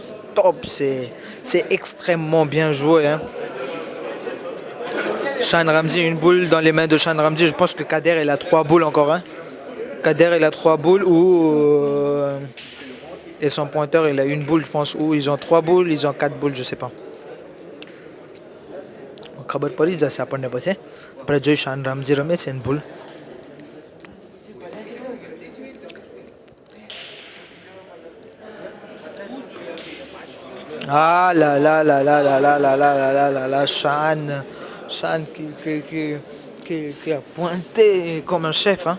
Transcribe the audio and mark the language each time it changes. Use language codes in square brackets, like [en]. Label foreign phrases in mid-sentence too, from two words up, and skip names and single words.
[fr] Stop, c'est extrêmement bien joué. Hein. Shan Ramzi, une boule dans les mains de Shan Ramzi. Je pense que Kader il a 3 boules encore. Hein. Kader il a 3 boules ou et son pointeur il a une boule je pense. Ou ils ont 3 boules, ils ont 4 boules, je sais pas. [gu] ખબર પડી જશે આપણને પછી આપણે જોઈ શાન રામજી રમે છે ને ભૂલ. [fr] Ah là là là là là là là là là là là là Shan qui a pointé comme un chef. Hein.